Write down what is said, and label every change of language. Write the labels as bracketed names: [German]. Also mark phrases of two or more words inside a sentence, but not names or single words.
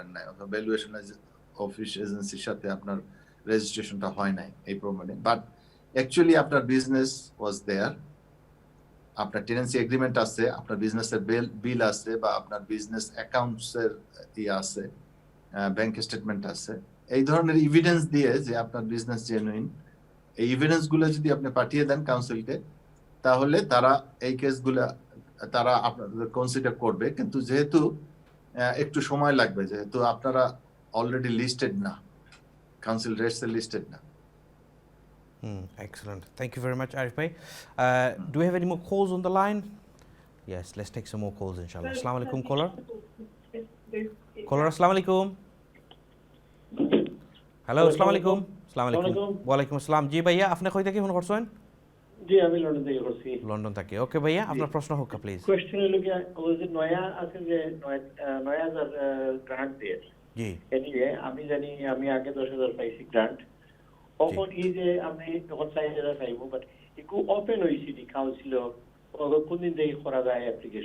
[Bangla] না, অথবা [English] valuation office agency [Bangla] সাথে আপনার রেজিস্ট্রেশনটা হয় নাই এই প্রমাণে, [English] but actually [Bangla] আপনার [English] business was there, [Bangla] আপনার [English] tenancy agreement [Bangla] আছে, আপনার বিজনেসের বিল আছে বা আপনার [English] business accounts [Bangla] আছে, [English] bank statement [Bangla] আছে, এই ধরনের এভিডেন্স দিয়ে যে আপনার [English] business genuine, [Bangla] এই এভিডেন্স গুলো যদি আপনি পাঠিয়ে দেন কাউন্সিলকে, তাহলে তারা এই কেসগুলো তারা আপনাদের কনসিডার করবে। কিন্তু যেহেতু একটু সময় লাগবে, যেহেতু আপনারা [English] already listed [Bangla] না, [English] council rates [Bangla] এ লিস্টেড না। [English] Excellent. Thank you very much, Arif bhai. Do we have any more calls on the line? Yes, let's take some more calls, inshallah. [Arabic] السلام عليكم, [English] caller. Caller, [Arabic] السلام عليكم. [English] Hello, [Arabic] السلام عليكم. السلام عليكم. وعليكم السلام. [Bangla] জি ভাইয়া, আপনি কই থেকে ফোন করছেন? জি, আমি লন্ডন থেকে করছি। লন্ডন থেকে। ওকে ভাইয়া, আপনার প্রশ্ন হোক প্লিজ। কোশ্চেন হলো কি, ওই যে নয়া আছে যে 9000 গ্রান্ট দেয়। জি। এনিওয়ে আমি জানি আমি আগে 10000 পাইছি গ্রান্ট। ওপন এই যে আমি তখন 4000 পাইবো, বাট একটু ওপেন হইছি [English] the council [Bangla] কোন দিন থেকে করা যায় অ্যাপ্লিকেশন?